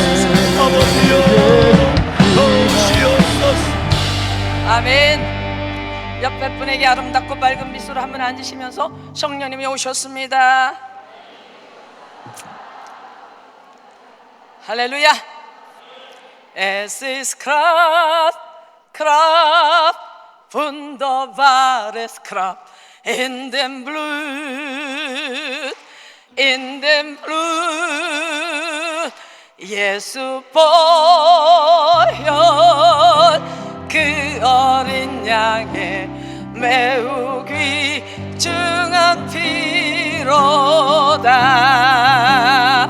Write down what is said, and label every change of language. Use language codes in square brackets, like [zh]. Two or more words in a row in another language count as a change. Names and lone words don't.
[ko] 아버지여 오시옵소서. 아멘. 옆에 분에게 아름답고 밝은 미소로 한번 앉으시면서 성령님이 오셨습니다. 할렐루야. [de] Es ist Kraft, wunderbares Kraft in dem Blut, [ko] 예수 보혈, 그 어린 양의 매우 귀중한 피로다.